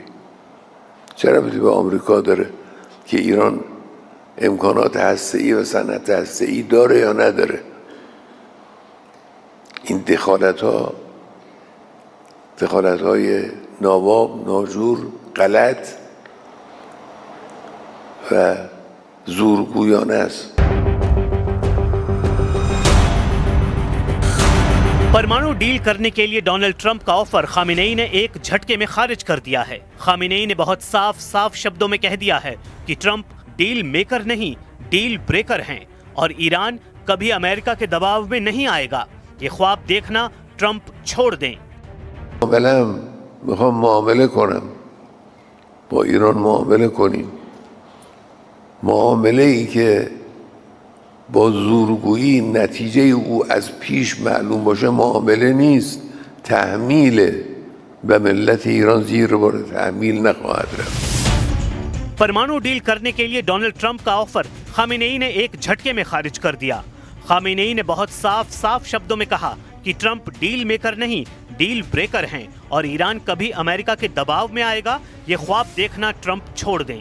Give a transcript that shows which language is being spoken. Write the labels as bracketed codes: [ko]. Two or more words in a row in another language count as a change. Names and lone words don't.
[fa] چه ربطی به آمریکا داره که ایران امکانات هسته‌ای و صنعت هسته‌ای داره یا نداره؟ این دخالت‌های ناواب، ناجور، غلط و زورگویانه است. [hi] परमाणु डील करने के लिए डोनाल्ड ट्रंप का ऑफर खामेनेई ने एक झटके में खारिज कर दिया है। खामेनेई ने बहुत साफ शब्दों में कह दिया है कि ट्रंप [en] deal maker [hi] नहीं, [en] deal breaker [hi] हैं और ईरान कभी अमेरिका के दबाव में नहीं आएगा। ये ख्वाब देखना ट्रंप छोड़ दें। [fa] میخوام معامله کنم با ایران، معامله کنیم، معامله ای که با زورگویی نتیجه او از پیش معلوم باشه معامله نیست، تحمیله. به ملت ایران زیر بار تحمیل نخواهد رفت. [hi] परमाणु डील करने के लिए डोनाल्ड ट्रंप का ऑफर खामेनेई ने एक झटके में खारिज कर दिया। खामेनेई ने बहुत साफ शब्दों में कहा कि ट्रंप [en] deal maker [hi] नहीं, [en] deal breaker [hi] हैं और ईरान कभी अमेरिका के दबाव में आएगा, ये ख्वाब देखना ट्रंप छोड़ दें।